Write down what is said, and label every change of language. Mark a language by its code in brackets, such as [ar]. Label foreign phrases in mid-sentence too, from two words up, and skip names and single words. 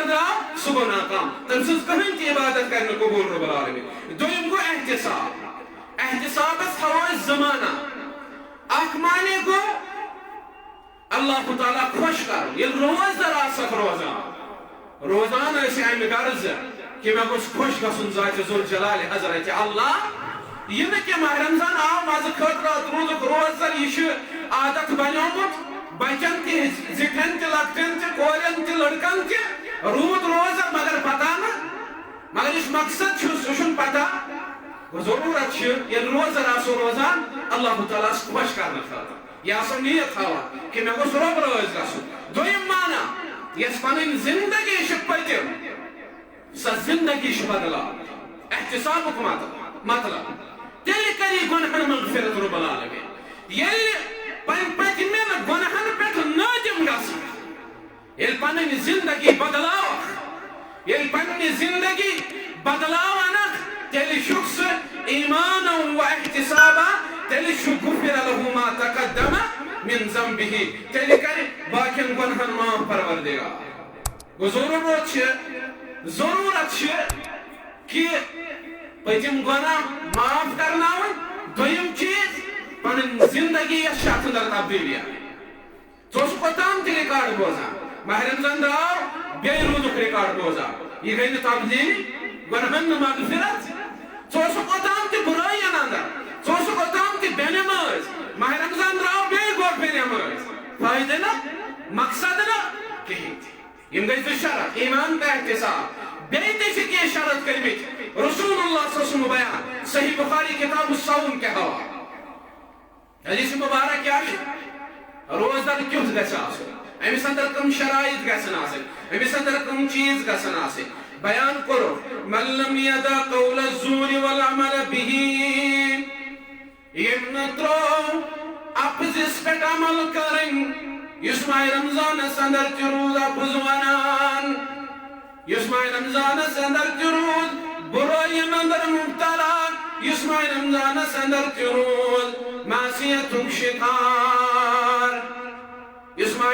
[ks] درٛاو سُہ گوٚو ناکام تٔمۍ سٕنٛز کٕہٕنۍ تہِ عبادت کرِ نہٕ قبوٗل [ar] رۄب العالمیٖن [ks] دوٚیِم گوٚو احتِسابس تھاوو أسۍ زمانہ اکھ معنی گوٚو اللہ تعالیٰ خۄش کرُن ییٚلہِ روزدر آسکھ روزان ٲسۍ امہِ غرضہٕ کہ مےٚ گوٚژھ خۄش گژھُن ذاتِ ذوالجلالِ حضرت اللہ یہ نہ کہ ماہ رمضان آو مزٕ خٲطرٕ روٗدُکھ روزدر یہِ چھُ عادت بنیومُت رود روزہ مگر پتہ نا مگر اس مقصد سن پتہ ضرورت یہ روزہ راسو روزان [ar] اللہ تعالیٰ [ks] خوش کرنا خاطر یہ آسان نیت تھاوان کہ میں گوس روب روز گژھُن دویم مانا یس پنٕنۍ زندگی چھِ پٔتِم سۄ زندگی چھِ بدلاوٕنۍ احتسابُک مطلب تیٚلہِ کری گۄنہن مغفرت [ar] رب العالمین [ks] ییٚلہِ پٔتمٮ۪ن گۄنہن پٮ۪ٹھ نٲدِم گژھن ییٚلہِ پنٕنۍ زندگی بدلاوکھ ییٚلہِ پنٕنہِ زندگی بدلاونکھ تیٚلہِ چھُکھ سُہ [ar] ایمانا و احتسابا [ks] تیٚلہِ چھُ [ar] غُفِرَ لَهُ ما تقدم من ذنبه [ks] تیٚلہِ کرِ باقین گۄنہن معاف پروردگار گوٚو ضروٗرت چھِ کہ پٔتِم گۄناہ معاف کرناوٕنۍ دوٚیِم چیٖز پنٕنۍ زندگی یۄس چھِ اَتھ اندر تبدیٖلی ژٕ اوسُکھ اوٚتام تہِ رِکاڈ بوزان ماہ رمضان درٛاو بیٚیہِ روٗدُکھ رِکاڈ بوزان یہِ گٔے نہٕ تبدیٖلی گۄنہن نہٕ مغفرت ژٕ اوسُکھ اوٚتام تہِ بُرٲیین اندر ژٕ اوسُکھ اوٚتام تہِ بے نمٲز ماہ رمضان درٛاو بیٚیہِ گوٚو بے نمٲز فٲیدٕ نہ مقصد نہ کِہیٖنۍ تہِ یِم گٔے زٕ شرط ایمان تہٕ احتساب بیٚیہِ تہِ چھِ کینٛہہ شرط کٔرمٕتۍ [ar] رسول اللہ صلی اللہ علیہ وسلم [ks] بیان صحیح بخاری کتاب الصوم [ur] کے حوالہ [ks] حدیث مبارک کیا چھِ روزدار کیُتھ گژھِ آسُن أمِس اندر کم شرائط گژھن آسٕنۍ أمِس اندر کم چیٖز گژھن آسٕنۍ بیان کوٚرُکھ [ar] من لم یدع قول الزور والعمل به [ks] یٔمۍ نہٕ ترٛوو اپزِس پٮ۪ٹھ عمل کرٕنۍ یُس ماہ رمضانس اندر تہِ روٗد اپُز ونان یُس ماہ رمضانس اندر تہِ روٗد بُرٲیین اندر مبتلا یُس ماہ رمضانس اندر تہِ روٗد معصیتُک شِکار یُس ماہ